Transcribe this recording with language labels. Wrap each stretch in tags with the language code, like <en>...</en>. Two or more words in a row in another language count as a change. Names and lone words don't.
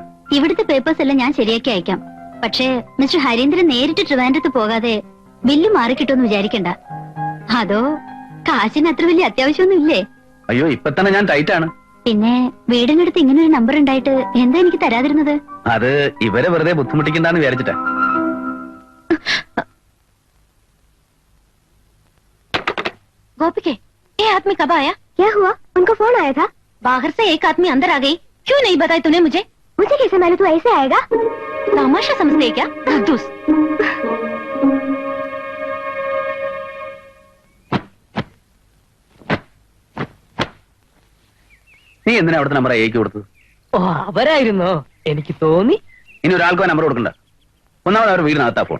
<ml>ഇവിടുത്തെ പേപ്പേഴ്സ് എല്ലാം ഞാൻ ശരിയാക്കി അയക്കാം. പക്ഷേ മിസ്റ്റർ ഹരീന്ദ്രൻ നേരിട്ട് ട്രിവാൻഡ്രത്ത് പോകാതെ ബില്ല് മാറിക്കിട്ടുമെന്ന് വിചാരിക്കണ്ട. അതോ കാശിന് അത്ര വലിയ അത്യാവശ്യമൊന്നും ഇല്ലേ? അയ്യോ, ഇപ്പൊ തന്നെ ഞാൻ ടൈറ്റാണ്. പിന്നെ വീടിനടുത്ത് ഇങ്ങനെ ഒരു നമ്പർ ഉണ്ടായിട്ട് എന്താ എനിക്ക് തരാതിരുന്നത്? അത് ഇവരെ വെറുതെ ബുദ്ധിമുട്ടിക്കണ്ടെന്ന് വിചാരിച്ചിട്ടാ.</ml> <hi>गोपिके, ये आदमी कब आया? क्या हुआ? उनका फोन आया था. बाहर से एक आदमी अंदर आ गई. क्यों नहीं बताया तूने मुझे? मुझे कैसे मालूम तू ऐसे आएगा? तमाशा समझते है क्या? धूस.</hi> <ml>നീ എന്തിനാ അവിടുത്തെ നമ്പർ അയക്ക് കൊടുത്തത്? ഓ, അവരായിരുന്നോ? എനിക്ക് തോന്നി. ഇനി ഒരാൾക്കോ നമ്പർ കൊടുക്കണ്ട. ഒന്നാമത് അവർ വീടിനകത്താ ഫോൺ.</ml>